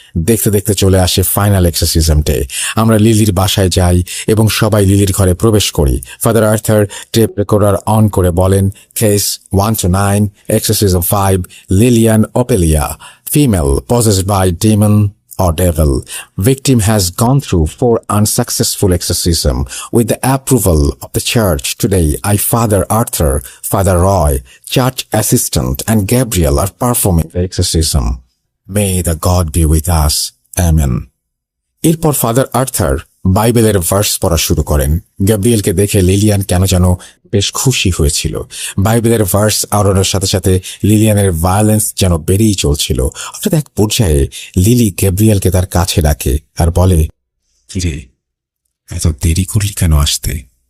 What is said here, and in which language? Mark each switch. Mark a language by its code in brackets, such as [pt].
[bn] দেখতে দেখতে চলে আসে ফাইনাল এক্সোরসিজম ডে। আমরা লিলির বাসায় যাই এবং সবাই লিলির ঘরে প্রবেশ করি। Father Arthur tape recorder on করে বলেন, [en] Case 1 to 9, exorcism 5, Lillian Ophelia, female, possessed by demon or devil. Victim has gone through 4 unsuccessful exorcism. With the approval of the church today, I, Father Arthur, Father Roy, church assistant and Gabriel are performing the exorcism. May the God be with us. Amen. [bn] এরপর father Arthur বাইবেলের verse পড়া শুরু করেন। গ্যাব্রিয়েলকে দেখে Lilian কেন যেন বেশ খুশি হয়েছিল। বাইবেলের ভার্স আওড়ানোর সাথে সাথে লিলিয়ানের ভায়োলেন্স যেন বেড়েই চলছিল। অর্থাৎ এক পর্যায়ে লিলি গ্যাব্রিয়েলকে তার কাছে ডাকে আর বলে, কিরে, এত দেরি করলি কেন আসতে?